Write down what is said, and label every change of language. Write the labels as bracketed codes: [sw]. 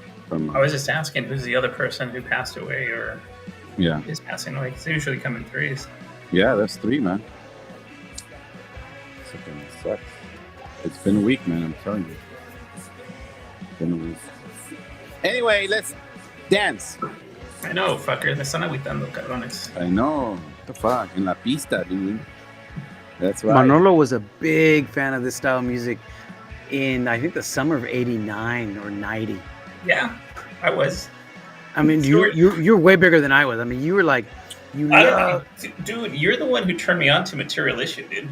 [en] I was just asking who's the other person who passed away or is passing away. Because they usually come in 3s. Yeah, that's 3, man. Fucking sucks. It's been a week, man. I'm telling you. It's been a week. Anyway, let's dance. I know, fucker. [es] Me están agüitando, cabrones. [en] I know. What the fuck? [es] En la pista, [en] dude. That's right. Manolo was a big fan of this style of music in, I think, the summer of '89 or '90. Yeah, I was. I mean, you're way bigger than I was. I mean, you were like, dude, you're the one who turned me on to Material Issue, dude.